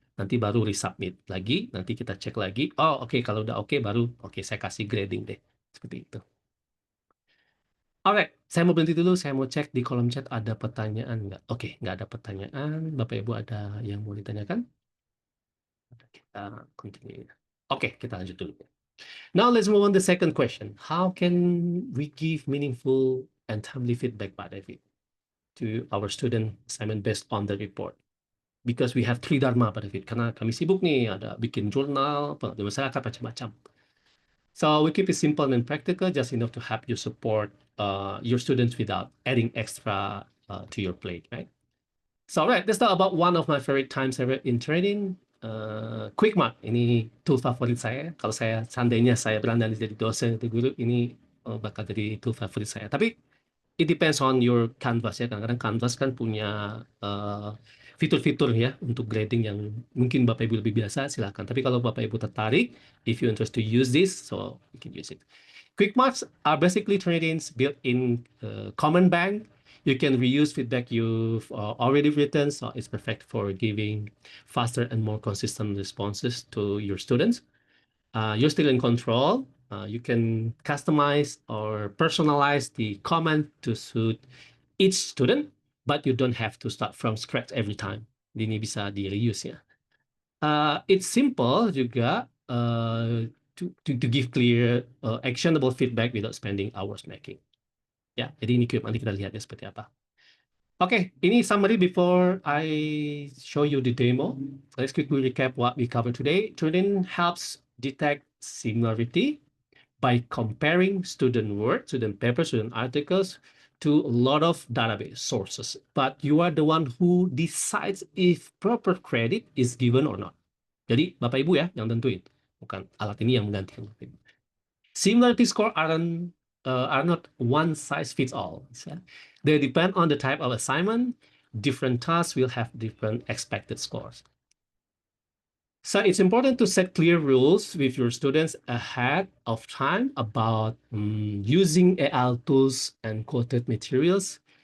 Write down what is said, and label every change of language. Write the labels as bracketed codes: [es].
[id] Nanti baru resubmit lagi, nanti kita cek lagi. Oh oke, kalau udah oke baru oke saya kasih grading deh. Seperti itu. Alright, saya mau berhenti dulu. Saya mau cek di kolom chat ada pertanyaan nggak? Oke, nggak ada pertanyaan. Bapak Ibu ada yang mau ditanyakan? Kita continue. Oke, kita lanjut dulu. [en] Now let's move on to the second question. How can we give meaningful and timely feedback, Pak David, to our student assignment based on the report? Because we have 3 dharma, Pak David. [id] Karena kami sibuk nih, ada bikin jurnal, pengabdian masyarakat, macam-macam. [en] So we keep it simple and practical, just enough to help you support your students without adding extra to your plate, right? So, all right, let's talk about one of my favorite times ever in training, Quick Mark. [id] Ini tool favorit saya. Kalau saya seandainya saya berandai jadi dosen atau guru, ini bakal jadi tool favorit saya. [en] Tapi it depends on your Canvas ya. [id] Kadang-kadang Canvas kan punya fitur-fitur ya untuk grading yang mungkin Bapak Ibu lebih biasa, silakan. Tapi kalau Bapak Ibu tertarik, [en] if you interested to use this, so you can use it. Quick marks are basically Turnitin's built-in comment bank. You can reuse feedback you've already written, so it's perfect for giving faster and more consistent responses to your students. You're still in control. You can customize or personalize the comment to suit each student, but you don't have to start from scratch every time. [id] Ini bisa di reuse ya. [en] It's simple juga to give clear actionable feedback without spending hours making. [id] Ya, jadi ini nanti kita lihat ya seperti apa. Oke, ini summary [en] before I show you the demo. Let's quickly recap what we covered today. Turnitin helps detect similarity by comparing student work, student papers, student articles to a lot of database sources. But you are the one who decides if proper credit is given or not. [id] Jadi Bapak Ibu ya yang tentuin, bukan alat ini yang menggantikan. [en] Similarity score are not one size fits all. They depend on the type of assignment. Different tasks will have different expected scores. So it's important to set clear rules with your students ahead of time about using AI tools and quoted materials.